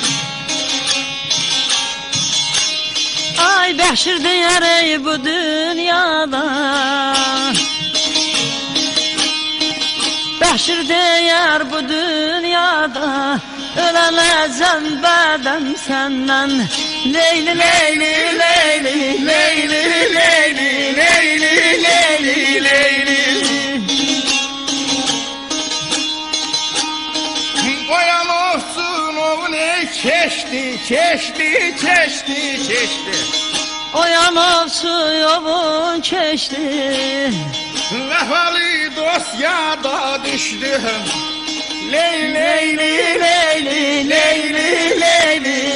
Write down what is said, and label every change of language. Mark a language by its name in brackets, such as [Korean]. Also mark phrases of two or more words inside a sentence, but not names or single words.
[Azerbaijani] Ay Bəşir deyər ey bu dünyada, Bəşir deyər bu dünyada, ölənəcəm bədəm səndən. Leyli leyli leyli leyli leyli leyli leyli leyli. Boyan olsun o ne keçti keçti keçti keçti. Oyan olsun yolun keçti, [Turkish] Vefalı dost yada düştü. leyli leyli leyli leyli leyli